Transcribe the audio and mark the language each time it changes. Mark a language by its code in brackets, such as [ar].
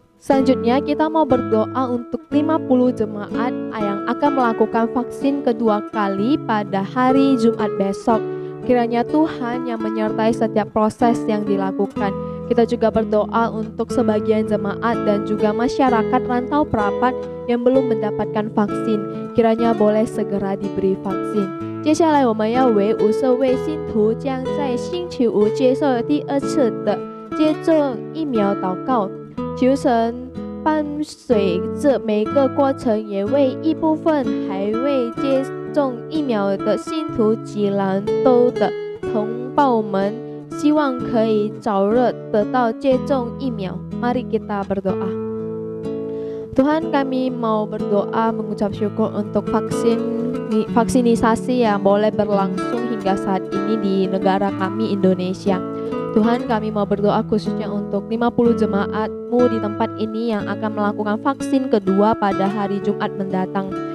[id] Selanjutnya kita mau berdoa untuk 50 jemaat yang akan melakukan vaksin kedua kali pada hari Jumat besok. Kiranya Tuhan yang menyertai setiap proses yang dilakukan. Kita juga berdoa untuk sebagian jemaat dan juga masyarakat rantau perapat yang belum mendapatkan vaksin. Kiranya boleh segera diberi vaksin. [zh] 接下来我们要为50位信徒将在星期五接受第2次的接种疫苗祷告，求神伴随着每个过程，也为一部分还未接种疫苗的信徒及兰州的同胞们，希望可以早日得到接种疫苗。 [id] Mari kita berdoa. Tuhan, kami mau berdoa mengucap syukur untuk vaksinisasi yang boleh berlangsung hingga saat ini di negara kami Indonesia. Tuhan, kami mau berdoa khususnya untuk 50 jemaat-Mu di tempat ini yang akan melakukan vaksin kedua pada hari Jumat mendatang.